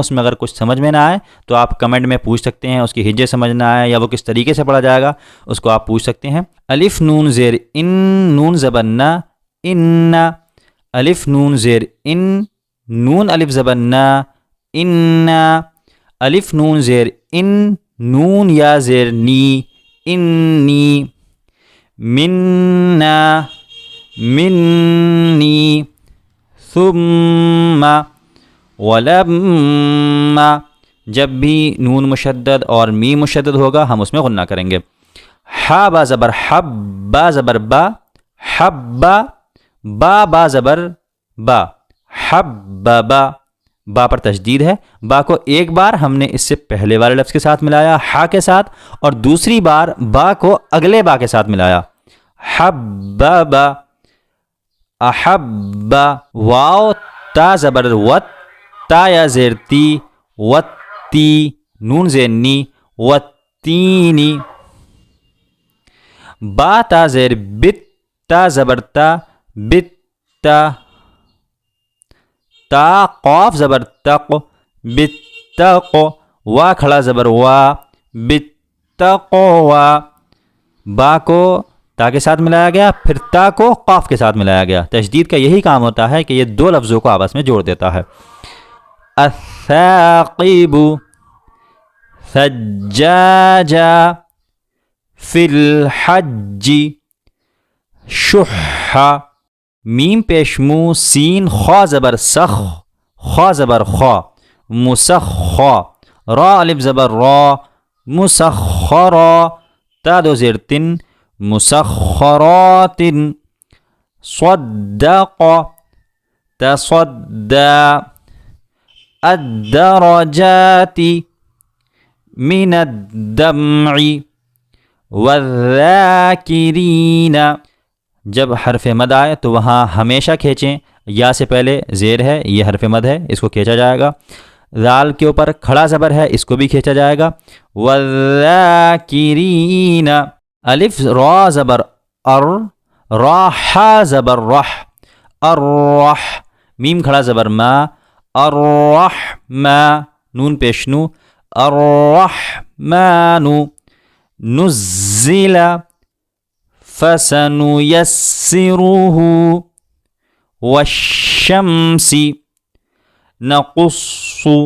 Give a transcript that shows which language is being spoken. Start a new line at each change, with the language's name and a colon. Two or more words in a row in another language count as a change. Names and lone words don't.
Urdu: اس میں اگر کچھ سمجھ میں نہ آئے تو آپ کمنٹ میں پوچھ سکتے ہیں، اس کی ہجے سمجھ نہ آئے یا وہ کس طریقے سے پڑھا جائے گا اس کو آپ پوچھ سکتے ہیں. الف نون زیر ان، نون زبر نا، ان. الف نون زیر ان، نون الف زبر نا، ان. الف نون زیر ان، نون یا زیر نی، انی.
Arabic: منا، منی. ثم، ولما.
Urdu: جب بھی نون مشدد اور میم مشدد ہوگا ہم اس میں غنہ کریں گے. حا با زبر حب، با زبر با، حبا. با با زبر با، حببا. با پر تشدید ہے، با کو ایک بار ہم نے اس سے پہلے والے لفظ کے ساتھ ملایا ہا کے ساتھ، اور دوسری بار با کو اگلے با کے ساتھ ملایا.
Arabic: حببا، احبا.
Urdu: واو تا زبر وت، تا یا زیر تی، وتی. نون زیر نی، وتینی. با تا زیر بت، تا زبر تا، بتا. تا قاف زبر تق، بتق. وا کھڑا زبر وا، بتقوا. با کو تا کے ساتھ ملایا گیا، پھر تا کو قاف کے ساتھ ملایا گیا. تشدید کا یہی کام ہوتا ہے کہ یہ 2 لفظوں کو آپس میں جوڑ دیتا ہے.
Arabic: الثاقب، ثجاجا. فی الحج، شح.
Urdu: میم پیش مو، سین خا زبر سخ، خا زبر خا، مسخا. را الف زبر را، مسخرا. تا 2 زیر تن، مسخرات.
Arabic: صدق، تصدى. الدرجات من الدمع.
Urdu: والذاکرین. جب حرف مد آئے تو وہاں ہمیشہ کھینچیں، یا سے پہلے زیر ہے، یہ حرف مد ہے، اس کو کھینچا جائے گا. ذال کے اوپر کھڑا زبر ہے، اس کو بھی کھینچا جائے گا. والذاکرین. الف را زبر ار، را حا زبر رح، الرح. میم کھڑا زبر ما، الرحما. نون پیشنو، الرحمن.
Arabic: نزل، فسنيسره. والشمس، نقص.